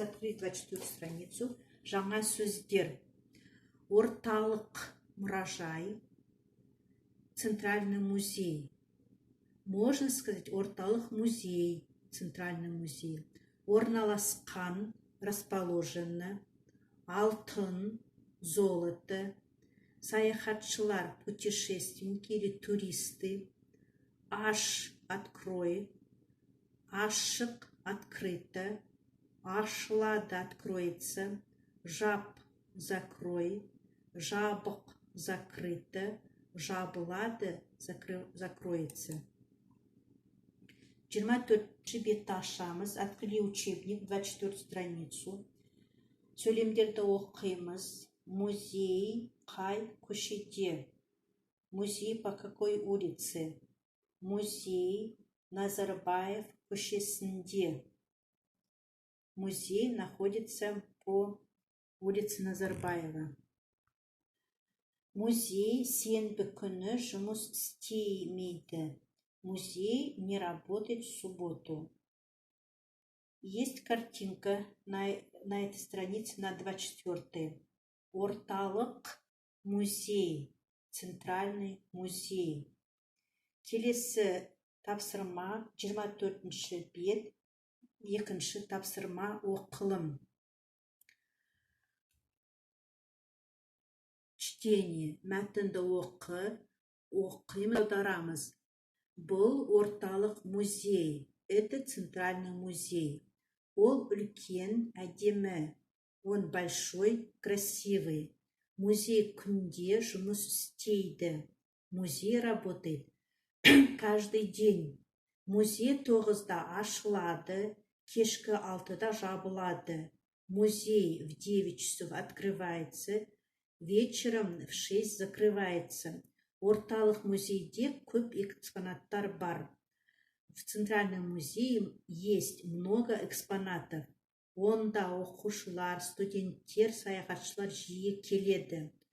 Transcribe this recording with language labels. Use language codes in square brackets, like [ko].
[ru] Открыть 24 страницу. [kk] Жаңа сөздер. Орталық мұражай. [ru] Центральный музей. Можно сказать [kk] орталық музей, [ru] центральный музей. [kk] Орналасқан, [ru] расположено. [kk] Алтын, [ru] золото. Саяхатшылар, путешественники или туристы. [kk] Аш, [ru] открой. [kk] Ашық, [ru] открыто. [kk] Ашылады, [ru] откроется. [kk] Жап, [ru] закрой. [kk] Жабық, [ru] закрыто. [kk] Жабылады, [ru] закроется. [kk] 24-ші бетті ашамыз. [ru] Открыли учебник, 24 страницу. [kk] Сөйлемдерді оқимыз. Музей қай көшеде? [ru] Музей по какой улице? [kk] Музей Назарбаев көшесінде. [ru] Музей находится по улице Назарбаева. [kk] Музей сенбі күні жұмыс істемейді. [ru] Музей не работает в субботу. Есть картинка на этой странице, на 24-й. [kk] Орталық музей, [ru] центральный музей. [kk] Келесі тапсырма 24-ші бет, екінші тапсырма оқылым. Чтение. Мәтінді оқимыз, аударамыз. Бұл орталық музей. [ru] Это центральный музей. [kk] Ол үлкен, әдемі. [ru] Он большой, красивый. [kk] Музей күнде жұмыс істейді. [ru] Музей работает каждый день. [kk] Музей 9-да ашылады, кешкі 6-да жабылады. [ru] Музей в 9 часов открывается, вечером в 6 закрывается. [kk] Орталық музейде көп экспонаттар бар. [ru] В Центральном музее есть много экспонатов. [kk] Онда оқушылар, студенттер, саяхатшылар жиі келеді.